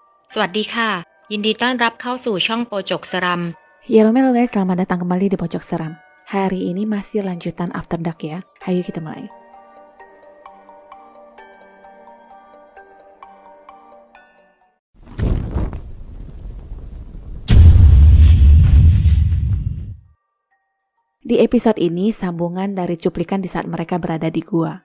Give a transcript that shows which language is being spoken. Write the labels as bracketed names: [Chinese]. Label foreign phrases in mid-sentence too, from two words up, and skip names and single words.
[Thai] สวัสดีค่ะยินดีต้อนรับเข้าสู่ช่องโปจกสรัม [Indonesian] Halo guys, selamat datang kembali di Pojok Seram. Hari ini masih lanjutan After Dark ya. Ayo kita mulai. Di episode ini sambungan dari cuplikan di saat mereka berada di gua.